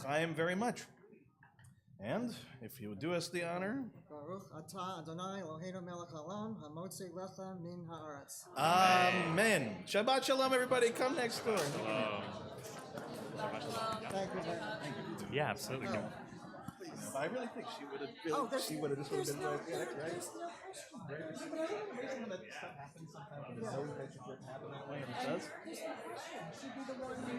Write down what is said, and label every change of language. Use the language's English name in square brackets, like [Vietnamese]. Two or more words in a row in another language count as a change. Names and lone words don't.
[English] time very much. And if you would do us the honor. [Hebrew] ברוך אתה אדוני אלוהינו מלך העולם המוציא לחם מן הארץ. [English] Amen. [Hebrew] שבת שלום, [English] everybody. Come next door. Thank you very much. Yeah, absolutely. I really think she would have. Oh, there's- She would have. This would have been there's right. Yeah, that's right. There's no question. Amazing that stuff happens sometimes when there's no intention for it to happen that way, and it does. Should be the one.